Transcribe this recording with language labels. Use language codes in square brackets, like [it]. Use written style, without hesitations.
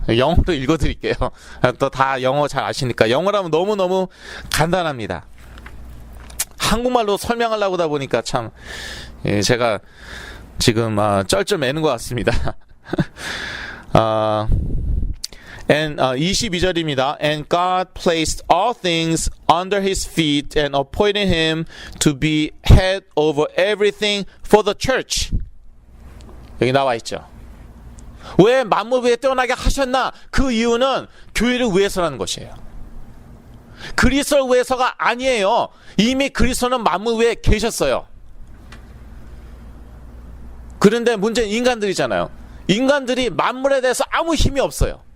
[ko] 영어로 읽어드릴게요. 또 다 영어 잘 아시니까. 영어라면 너무너무 간단합니다. 한국말로 설명하려고 하다 보니까 참 제가 지금 쩔쩔 매는 것 같습니다. 22절입니다. [en] And God placed all things under his feet and appointed him to be head over everything for the church. [ko] 여기 나와 있죠. 왜 만물 위에 뛰어나게 하셨나? 그 이유는 교회를 위해서라는 것이에요. 그리스도를 위해서가 아니에요. 이미 그리스도는 만물 위에 계셨어요. 그런데 문제는 인간들이잖아요. 인간들이 만물에 대해서 아무 힘이 없어요.